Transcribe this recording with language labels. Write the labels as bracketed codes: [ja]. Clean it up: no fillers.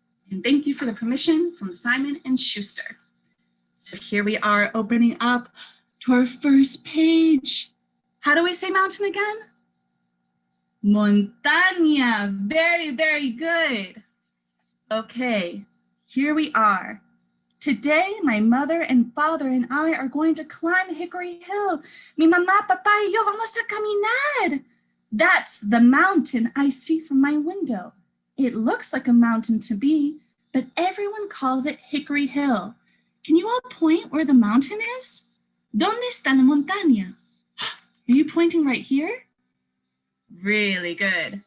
[en] And thank you for the permission from Simon and Schuster. So here we are opening up to our first page. How do we say mountain again? Montaña. Very, very good. Okay, here we are. Today, my mother and father and I are going to climb Hickory Hill. [es] Mi mamá, papá y yo vamos a caminar. [en] That's the mountain I see from my window. It looks like a mountain to me, but everyone calls it Hickory Hill. Can you all point where the mountain is? [es] ¿Dónde está la montaña? [en] Are you pointing right here? Really good.